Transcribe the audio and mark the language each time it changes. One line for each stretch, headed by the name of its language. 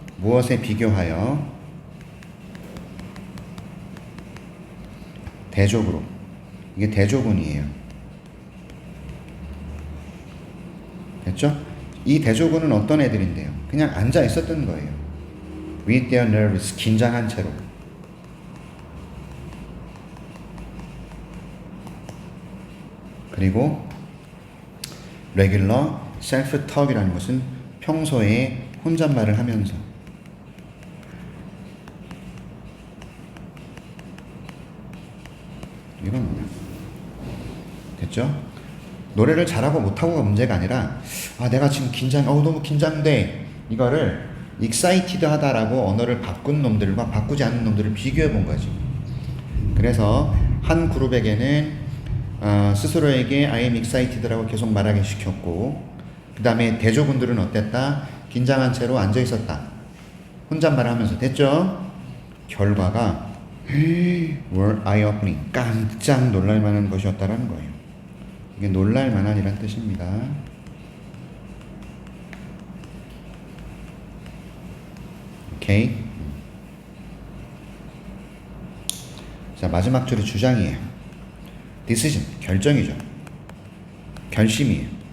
Korean: 무엇에 비교하여? 대조그룹. 이게 대조군이에요. 됐죠? 이 대조군은 어떤 애들인데요? 그냥 앉아 있었던 거예요.
English: With their nerves,
Korean: 긴장한 채로. 그리고
English: regular self-talk
Korean: 이라는 것은 평소에 혼잣말을 하면서. 이건 뭐야? 됐죠? 노래를 잘하고 못하고가 문제가 아니라 내가 지금 너무 긴장돼. 이거를 excited 하다라고 언어를 바꾼 놈들과 바꾸지 않는 놈들을 비교해 본 거지. 그래서 한 그룹에게는 스스로에게
English: I am excited
Korean: 라고 계속 말하게 시켰고 그 다음에 대조군들은 어땠다? 긴장한 채로 앉아 있었다. 혼잣말을 하면서. 됐죠? 결과가
English: were eye-opening.
Korean: 깜짝 놀랄만한 것이었다라는 거예요. 이게 놀랄만한이란 뜻입니다. 오케이. 자, 마지막 줄이 주장이에요. decision, 결정이죠. 결심이에요.